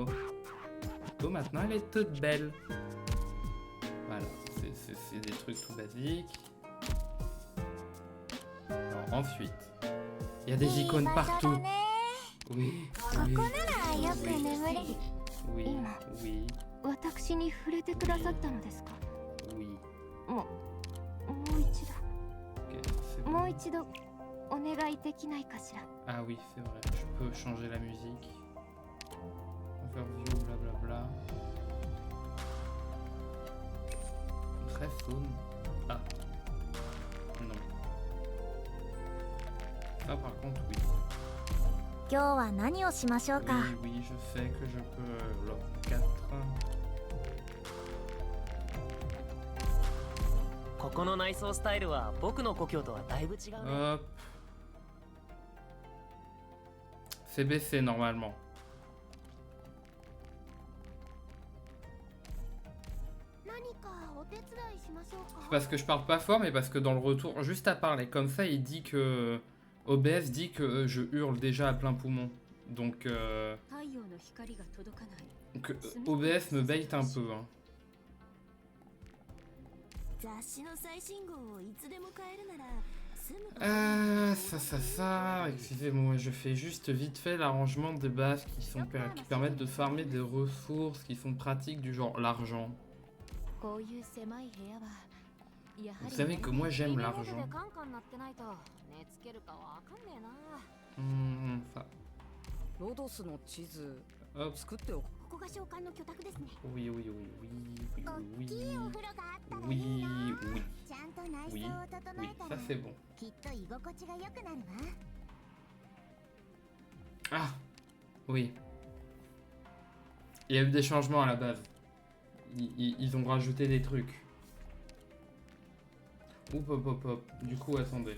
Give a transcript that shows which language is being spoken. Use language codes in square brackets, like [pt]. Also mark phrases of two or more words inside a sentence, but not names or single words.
[fr] Oh, maintenant elle est toute belle. Voilà. C'est des trucs tout basiques. Alors, ensuite, il y a des icônes partout. Oui, oui, oui, oui, oui, [ja] 私に触れてくださったのですか。 [fr] oui. [ja] もう一 [fr] Ok, [ja] 度 [fr] c'est bon. [ja] もう一度お願いできないかしら。 [fr] Ah oui, c'est vrai. Je peux changer la musique. Overview, blablabla. Très faune. Ah. Non. Ça par contre, oui. [ja] 今日は何をしましょうか。 [fr] Oui, oui, je sais que je peux. Alors, 4. [ja] ここの内装スタイルは僕の故郷とはだいぶ違うね。 [fr] Hop. C'est baissé normalement. [ja] 何かお手伝いしましょう [fr] C'est [ja] か。 [fr] parce que je parle pas fort, mais parce que dans le retour, juste à parler comme ça, il dit que. OBS dit que je hurle déjà à plein poumon. Donc, OBS me bait un peu. Hein. [ja] 雑誌の最新号をいつでも買えるなら住むこと [fr] Ça. Excusez-moi, je fais juste vite fait l'arrangement de base qui permettent de farmer des ressources qui sont pratiques du genre l'argent. [ja] こういう狭い部屋は [fr] Vous savez que moi j'aime l'argent. Ça. [ja] ロドスの地図 [fr] Hop. [ja] 作っておく。ここが召喚の居宅ですね。 [fr] Oui, oui, oui, oui, oui, [ja] 大きいお風呂があったら [fr] oui, [ja] いいよ。 [fr] oui, [ja] ちゃんと内 [fr] oui, [ja] 装を整 [fr] oui. [ja] えた [fr] Ça [ja] ら [fr] c'est bon. [ja] きっと居心地が良くなるわ。 [fr] Ah, oui. Il y a eu des changements à la base. Ils ont rajouté des trucs. Hop, hop, hop, hop. Du coup, attendez.